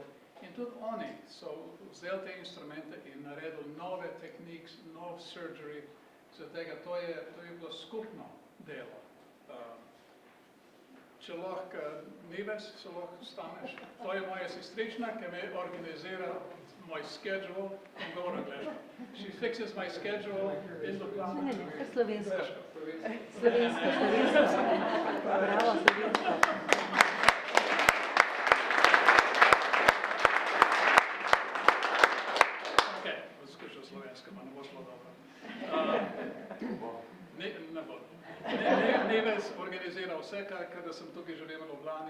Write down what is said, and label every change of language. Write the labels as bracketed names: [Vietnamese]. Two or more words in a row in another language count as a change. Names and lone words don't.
[Slovenian] In tudi oni so vzeli te instrumente in naredili nove tehnike, nov surgery, zato to je bilo skupno delo. Če lahko Nives, se lahko staneš. To je moja sestrična, ki me organizira moj schedule in govor angliško. [English] She fixes my schedule in Ljubljana. [Slovenian] Slovensko. Slovensko. Bravo, slovensko. Nives organizira vse, kada sem tukaj živel v Ljubljani.